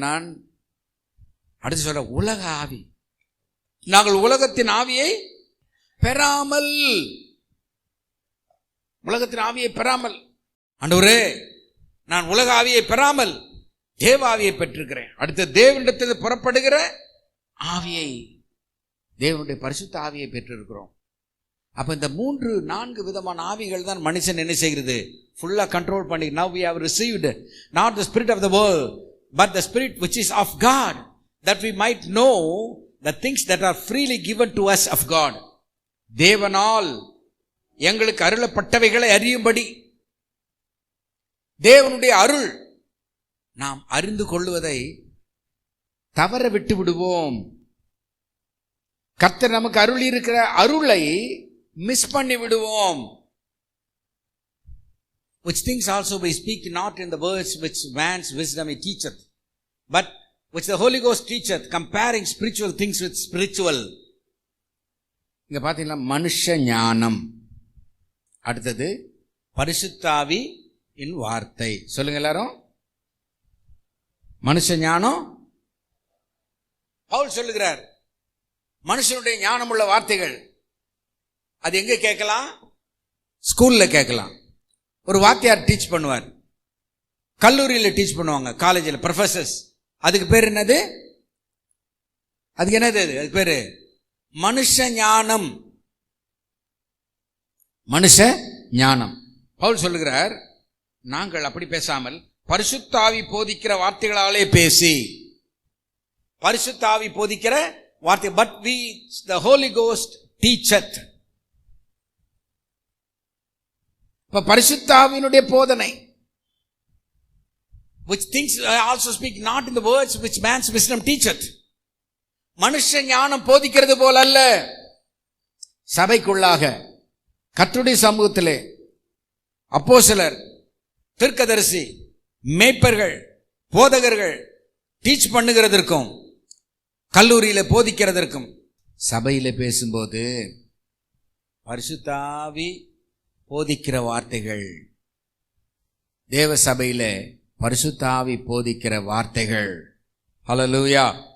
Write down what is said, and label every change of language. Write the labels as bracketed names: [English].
[Tamil] நான் அடுத்து சொல்ற உலக ஆவி, நாங்கள் உலகத்தின் ஆவியை பெறாமல், உலகத்தின் ஆவியை பெறாமல், ஆண்டவரே நான் உலக ஆவியை பெறாமல் தேவ ஆவியை பெற்றிருக்கிறேன். அடுத்த தேவனிடத்தில் புறப்படுகிற ஆவியை, தேவனுடைய பரிசுத்த ஆவியை பெற்றிருக்கிறோம். அப்ப இந்த 3-4 விதமான ஆவிகள் தான் மனுஷன் என்ன செய்கிறது, ஃபுல்லா கண்ட்ரோல் பண்ணி. [English] now we have received not the spirit of the world but the spirit which is of God, that we might know the things that are freely given to us of God. [Tamil] தேவனால் எங்களுக்கு அருளப்பட்டவைகளை அறியும்படி, தேவனுடைய அருள் நாம் அறிந்து கொள்வதை தவற விட்டு விடுவோம். கர்த்தர் நமக்கு அருள் இருக்கிற அருளை மிஸ் பண்ணி விடுவோம். [English] which things also we speak not in the words which man's wisdom he teacheth, but which the Holy Ghost teacheth, comparing spiritual things with spiritual. [Tamil] இங்க பாத்தீங்களா, மனுஷ ஞானம். அடுத்தது பரிசுத்த ஆவி இன் வார்த்தை. சொல்லுங்க எல்லாரும். மனுஷ ஞானம். பவுல் சொல்லுகிறார், மனுஷனுடைய ஞானம் உள்ள வார்த்தைகள் அது எங்க கேட்கலாம்? ஸ்கூல்ல கேட்கலாம். ஒரு வாத்தியார் டீச் பண்ணுவார், கல்லூரியில் டீச் பண்ணுவாங்க, காலேஜில் ப்ரொஃபசர்ஸ். அதுக்கு பேர் என்னது? அதுக்கு என்னது? அதுக்கு பேரு மனுஷ ஞானம். மனுஷ ஞானம். பவுல் சொல்லுகிறார், நாங்கள் அப்படி பேசாமல் பரிசுத்த ஆவி போதிக்கிற வார்த்தைகளாலே பேசி, பரிசுத்த ஆவி போதிக்கிற வார்த்தை, [English] but we the Holy Ghost teacheth. [Tamil] இப்ப பரிசுத்த ஆவியினுடைய போதனை, [English] which things I also speak not in the words which man's wisdom teacheth. [Tamil] மனுஷ ஞானம் போதிக்கிறது போல அல்ல. சபைக்குள்ளாக கர்த்தருடைய சமூகத்திலே அப்போஸ்தலர், தீர்க்கதரிசி, மேய்ப்பர்கள், போதகர்கள் டீச் பண்ணுகிறதற்கும், கல்லூரியில போதிக்கிறதற்கும், சபையில பேசும்போது பரிசுத்த ஆவி போதிக்கிற வார்த்தைகள், தேவ சபையில பரிசுத்த ஆவி போதிக்கிற வார்த்தைகள். ஹல்லேலூயா.